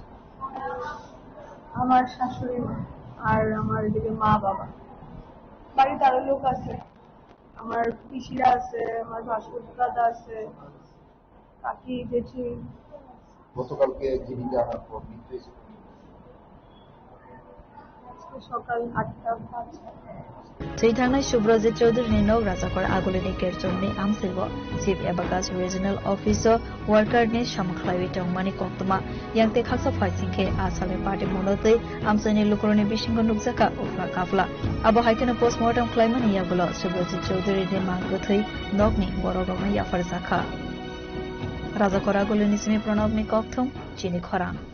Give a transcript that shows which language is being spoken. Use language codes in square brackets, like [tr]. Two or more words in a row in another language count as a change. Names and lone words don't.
[bn] আমার শাশুড়ি মা আর আমার এদিকে মা বাবা, বাড়িতে আরো লোক আছে, আমার পিসিরা আছে, আমার ভাসুর দাদা আছে, কাকি জেঠি। গতকালকে জীবিকা আনার পর মৃত্যু হয়েছে সকাল 8:05। [trp] Seitangna Shubhrajit Chaudhary no Razakar Agolini Kerchomni Amsilbo Chief Abakas [en] Regional Officer Worker [trp] ni Shamkhlai Tongmani Koktoma Yangte Khaksa Fightingke Asale Party Monote Amsani Lukuroni Bishingo Nukzaka Ufla Kafla Abo Haikena Postmortem Claimani Yagulo Shubhrajit Chaudhary de Manguthi Nogni Borogoma Yafarzaka Razakar Agolini Simi Pranobni Kokthum Chini Khorang